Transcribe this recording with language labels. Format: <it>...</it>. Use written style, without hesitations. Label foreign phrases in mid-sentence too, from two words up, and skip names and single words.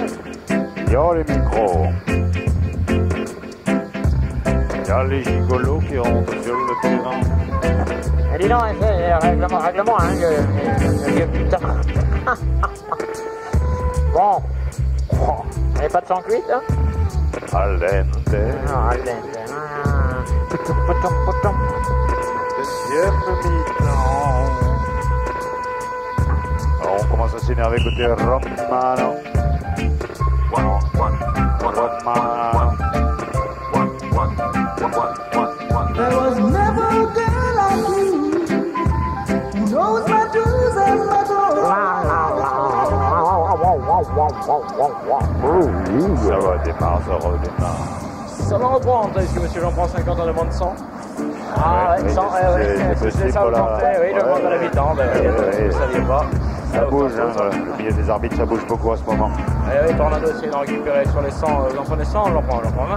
<fr>Yo les micros. Il y a les gigolos qui rentrent sur le terrain. Eh, dis donc, règlement, hein, putain. Bon. Il n'y avait pas de sang cuite, hein?</fr> <it>Al dente.</it> <fr>Non,</fr> <it>al dente.</it> <fr>Deuxième mi-temps. Alors on commence à s'énerver côté Romano. Romano.</fr> <en>There was never a girl like you who knows my do's and my don'ts.</en> <fr>Ça va, démarre, ça redémarre. Ça va reprendre, est-ce que monsieur j'en prends 50 en demande 100? Ah ouais, 100, c'est ça, oui, je demande à l'habitant, vous ne saviez pas. Ça bouge, hein, le milieu des arbitres, ça bouge beaucoup à ce moment. Oui, Tornado essaie d'en récupérer sur les 100, vous en prenez 100, j'en prends 20.</fr>